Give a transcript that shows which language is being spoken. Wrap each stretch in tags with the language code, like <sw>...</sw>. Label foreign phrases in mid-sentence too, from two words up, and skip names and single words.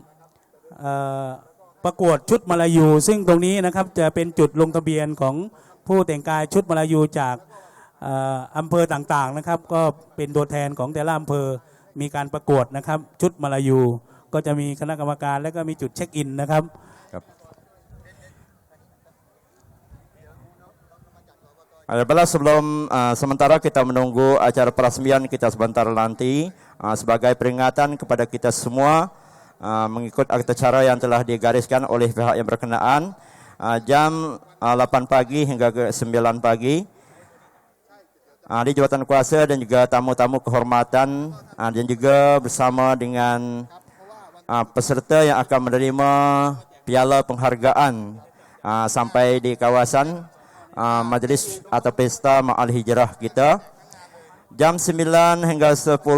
<th>ประกวดชุดมลายูซึ่งตรงนี้นะครับจะเป็นจุดลงทะเบียนของผู้แต่งกายชุดมลายูจากอำเภอต่างๆนะครับก็เป็นตัวแทนของแต่ละอำเภอมีการประกวดนะครับชุดมลายูก็จะมีคณะกรรมการและก็มีจุดเช็คอินนะครับ</th> <ms>Adalah sebelum sementara kita menunggu acara peresmian kita sebentar nanti sebagai peringatan kepada kita semua mengikut acara yang telah digariskan oleh pihak yang berkenaan jam 8 pagi hingga ke 9 pagi di jabatan kuasa dan juga tamu-tamu kehormatan dan juga bersama dengan peserta yang akan menerima piala penghargaan sampai di kawasan majlis atau pesta Ma'al Hijrah kita jam 9 hingga 10</ms>